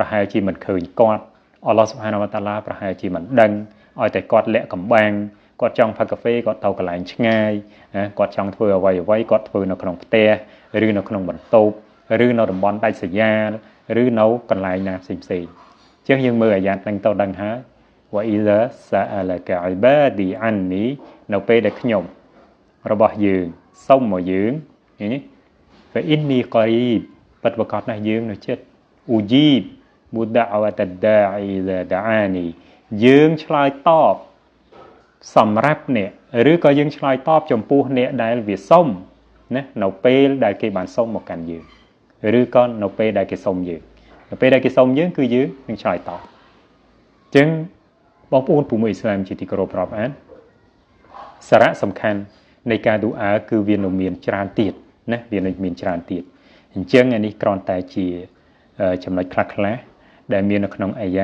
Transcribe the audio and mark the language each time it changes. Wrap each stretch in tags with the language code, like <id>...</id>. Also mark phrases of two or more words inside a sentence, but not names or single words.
<km>ហែលជាមិនឃើញគាត់អល់ឡោះ</km> <ar>سبحانه وتعالى</ar> <km>ប្រហែលជាមិនដឹងឲ្យតែគាត់លាក់កំបាំងគាត់ចង់ផឹកកាហ្វេគាត់ទៅកន្លែងឆ្ងាយគាត់ចង់ធ្វើអ្វីគាត់ធ្វើនៅក្នុងផ្ទះឬនៅក្នុងបន្ទប់ឬនៅតំបន់ដាច់ស្រយាលឬនៅកន្លែងណាផ្សេងចឹងយើងមើលអាយ៉ាតនឹងទៅដឹងហើយ</km> <ar>وإذا سألك عبادي عني</ar> <km>នៅពេលដែលខ្ញុំរបស់យើងសុំមកយើងនេះ</km> <ar>فإني قريب</ar> <km>ពិតប្រាកដណាស់យើងនៅជិត</km> <ar>أجيب دعوة الداعي إذا دعاني</ar> <km>យើងឆ្លើយតបសម្រាប់អ្នកឬក៏យើងឆ្លើយត បចំពោះអ្នកដែលវាសុំណានៅពេលដែលគេបានសុំមកកាន់យើងឬក៏នៅពេលដែលគេសុំយើងនៅពេលដែលគេសុំយើងគឺយើងនឹងឆ្លើយតបអញ្ចឹងបងប្អូនពុំអ៊ីស្លាមជាទីគោរពរាប់អានសារៈសំខាន់នៃការឌូអាគឺវានៅមានច្រើនទៀតណាវានៅមានច្រើនទៀតអញ្ចឹងអានេះគ្រាន់តែជាចំណុចខ្លះៗដែលមាននៅក្នុងអា</km>